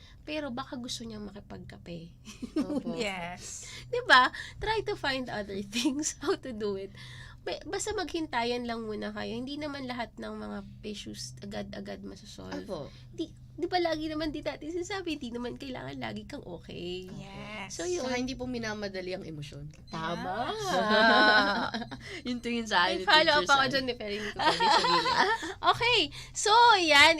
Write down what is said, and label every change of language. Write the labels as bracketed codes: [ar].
[tl] Pero baka gusto niya makipagkape. Opo. [en] Yes. [tl] 'Di ba? [en] Try to find other things how to do it. [tl] Basta maghintayan lang muna kayo. Hindi naman lahat ng mga issues agad-agad masosolve. Opo. Di ba lagi naman di natin sinasabi, di naman kailangan lagi kang okay. Yes. So yun. Saka hindi po minamadali ang emosyon. Tama. Yung tingin sa akin. May follow up ako dyan, pero hindi ko pwede sabihin. Okay. So, yan.